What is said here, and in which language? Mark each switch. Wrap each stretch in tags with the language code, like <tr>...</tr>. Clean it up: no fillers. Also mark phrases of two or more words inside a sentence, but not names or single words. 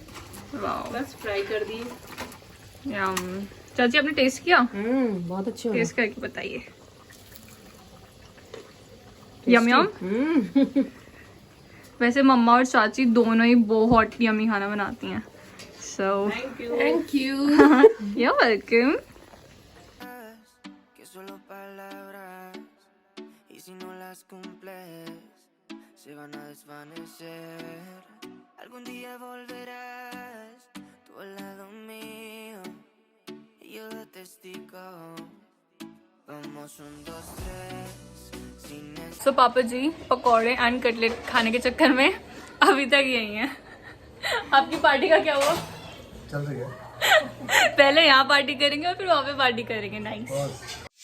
<hi>बस फ्राई कर दिए. यम. चाची, आपने टेस्ट किया? बहुत अच्छे टेस्ट करके बताइए. यम यम. वैसे मम्मा और चाची दोनों ही बहुत यमी खाना बनाती हैं. So</hi> <en>Thank you. You're welcome.</en> <es>Que solo palabras y si no las cumples se van a desvanecer. Algún día volverás tú al lado mío y yo de testigo. Vamos 1, 2, 3 sin</es> <hi>So पापा जी पकौड़े</hi> <en>and cutlet</en> <hi>खाने के चक्कर में अभी तक यही हैं. आपकी पार्टी का क्या हुआ? चल रही है. पहले यहाँ पार्टी करेंगे और फिर वहाँ पे पार्टी करेंगे. नाइस.</hi>